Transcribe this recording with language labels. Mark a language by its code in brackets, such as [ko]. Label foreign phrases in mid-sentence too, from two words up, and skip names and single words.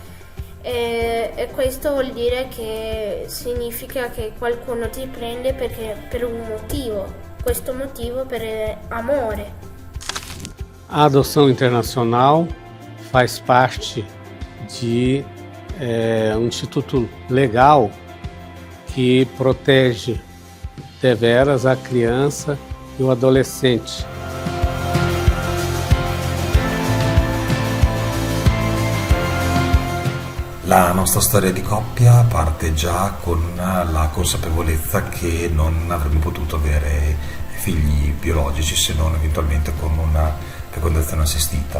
[it] E questo vuol dire che significa che qualcuno ti prende per un motivo, questo motivo per amore. [pt] A adoção internacional faz parte de um instituto legal que protege deveras a criança e o adolescente. [it] La nostra storia di coppia parte già con la consapevolezza che non avremmo potuto avere figli biologici se non eventualmente con una fecondazione assistita.